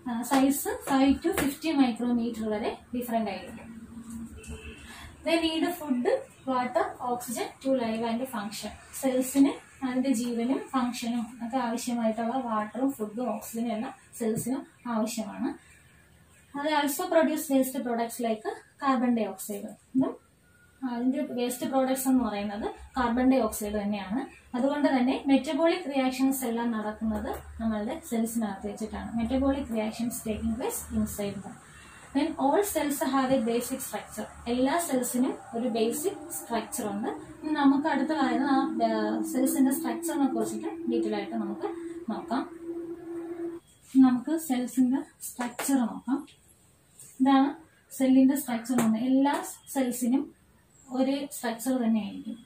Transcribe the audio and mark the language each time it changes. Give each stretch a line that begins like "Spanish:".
Malayalam: Size 5 to 50 micrometer വരെ different ആയിരിക്കും.
English: They need food, water, oxygen to live and function.
Malayalam: സെൽസിന് അതിന്റെ ജീവനും ഫങ്ഷനും ഒക്കെ ആവശ്യമായിട്ടുള്ള വാട്ടറും ഫുഡും ഓക്സിജനും എല്ലാം സെൽസിനും ആവശ്യമാണ്.
English: അത് also produce waste products like carbon dioxide.
Malayalam: അതിന്റെ വേസ്റ്റ് പ്രോഡക്ട്സ് എന്ന് പറയുന്നത് കാർബൺ ഡൈ ഓക്സൈഡ് തന്നെയാണ്. അതുകൊണ്ട് തന്നെ മെറ്റബോളിക് റിയാക്ഷൻസ് എല്ലാം നടക്കുന്നത് നമ്മളുടെ സെൽസിനകത്ത് വെച്ചിട്ടാണ്.
English: Metabolic reactions taking place inside them. Then all cells have a basic structure.
Malayalam: എല്ലാ സെൽസിനും ഒരു ബേസിക് സ്ട്രക്ചർ ഉണ്ട്. നമുക്ക് അടുത്ത് പറയുന്ന ആ സെൽസിന്റെ സ്ട്രക്ചറിനെ കുറിച്ചിട്ട് ഡീറ്റെയിൽ ആയിട്ട് നമുക്ക് നോക്കാം. നമുക്ക് സെൽസിന്റെ സ്ട്രക്ചർ നോക്കാം. ഇതാണ് സെല്ലിന്റെ സ്ട്രക്ചർ. എല്ലാ സെൽസിനും ഒരേ സ്ട്രക്ചർ തന്നെയായിരിക്കും.